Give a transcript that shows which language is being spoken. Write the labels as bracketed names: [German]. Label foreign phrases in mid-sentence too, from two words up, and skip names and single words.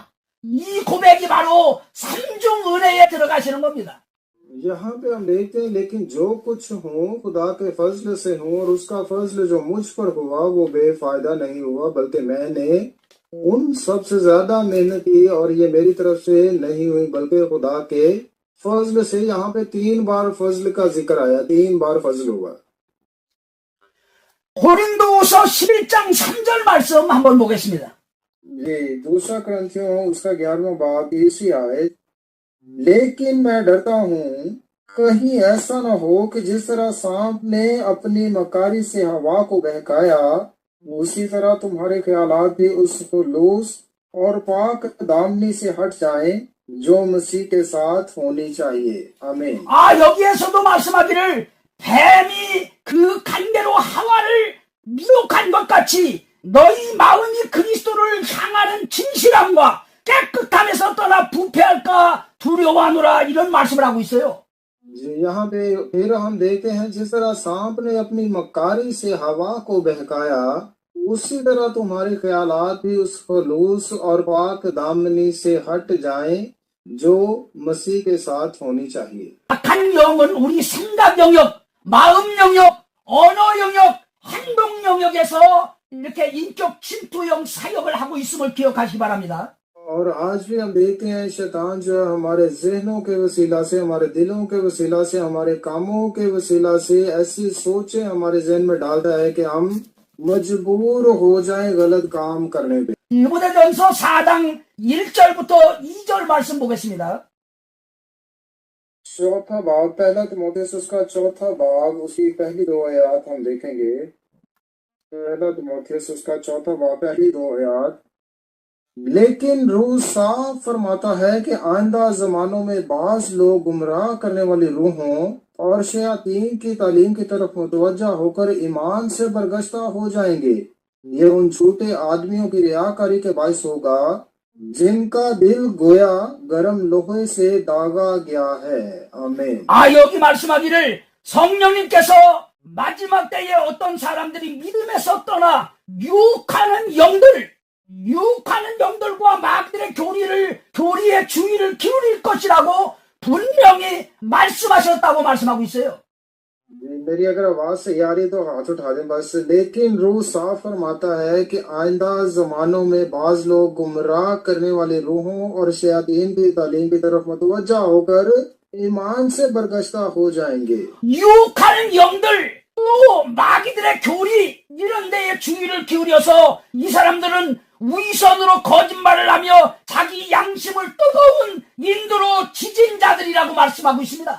[Korean] 이 고백이 바로 삼중 은혜에 들어가시는 겁니다. [Urdu] یہاں پہ ہم دیکھتے ہیں لیکن جو کچھ ہوں خدا کے فضل سے ہوں اور اس کا فضل جو مجھ پر ہوا وہ بےفائدہ نہیں ہوا بلکہ میں نے ان سب سے زیادہ محنت کی اور یہ میری طرف سے نہیں ہوئی بلکہ خدا کے فضل سے. یہاں پہ 3 بار فضل کا ذکر آیا، 3 بار فضل ہوا. [Korean] 고린도후서 11장 3절 말씀 한번 보겠습니다. [Urdu] یہ دوسرا کرنتھیوں اس کا 11واں باب 30ویں آیت. لیکن میں ڈرتا ہوں کہیں ایسا نہ ہو کہ جس طرح سانپ نے اپنی مکاری سے حوا کو بہکایا اسی طرح تمہارے خیالات بھی اس خلوص اور پاک دامنی سے ہٹ جائیں جو مسیح کے ساتھ ہونی چاہیے. آمین. [Korean] 여기에서도 말씀하기를 뱀이 그 간대로 하와를 미혹한 것 같이 너희 마음이 그리스도를 향하는 진실함과 깨끗함에서 떠나 부패할까 두려워하노라 이런 말씀을 하고 있어요. [Urdu] جی یہاں پہ پھر ہم دیکھتے ہیں جس طرح سانپ نے اپنی مکاری سے حوا کو بہکایا، اسی طرح تمہارے خیالات بھی اس خلوص اور پاک دامنی سے ہٹ جائیں جو مسیح کے ساتھ ہونی چاہیے. [Korean] 악한 영은 우리 생각 영역, 마음 영역, 언어 영역, 행동 영역에서 이렇게 인격 침투형 사역을 하고 있음을 기억하시기 바랍니다. [Urdu] اور آج بھی ہم دیکھتے ہیں شیطان جو ہے ہمارے ذہنوں کے وسیلہ سے، ہمارے دلوں کے وسیلہ سے، ہمارے کاموں کے وسیلہ سے ایسی سوچیں ہمارے ذہن میں ڈالتا ہے کہ ہم مجبور ہو جائیں غلط کام کرنے پہ. [Korean] 디모데전서 4장 1절부터 2절 말씀 보겠습니다. [Urdu] چوتھا بھاگ، پہلا تیمتھیس اس کا چوتھا بھاگ، اس کی پہلی دو آیت ہم دیکھیں گے. پہلا تیمتھیس اس کا چوتھا بھاگ، پہلی دو آیت. لیکن روح صاف فرماتا ہے کہ آئندہ زمانوں میں بعض لوگ گمراہ کرنے والی روحوں اور شیاطین کی تعلیم کی طرف متوجہ ہو کر ایمان سے برگشتہ ہو جائیں گے. یہ ان جھوٹے آدمیوں کی ریاکاری کے باعث ہوگا جن کا دل گویا گرم لوہے سے داغا گیا ہے. آمین. [Korean] 여기 말씀하기를 성령님께서 마지막 때에 어떤 사람들이 믿음에서 떠나 유혹하는 영들과 마귀들의 교리에 주의를 기울일 것이라고 분명히 말씀하셨다고 말씀하고 있어요. [Urdu] میری اگر آواز صحیح آ رہی ہے تو ہاتھ اٹھا دیں بس. لیکن روح صاف فرماتا ہے کہ آئندہ زمانوں میں بعض لوگ گمراہ کرنے والے روحوں اور شیاطین کی تعلیم کی طرف متوجہ ہو کر ایمان سے برگشتہ ہو جائیں گے. [Korean] 유혹하는 영들 또 마귀들의 교리 이런 데에 주의를 기울여서 이 사람들은 위선으로 거짓말을 하며 자기 양심을 뜨거운 인도로 지진 자들이라고 말씀하고 있습니다.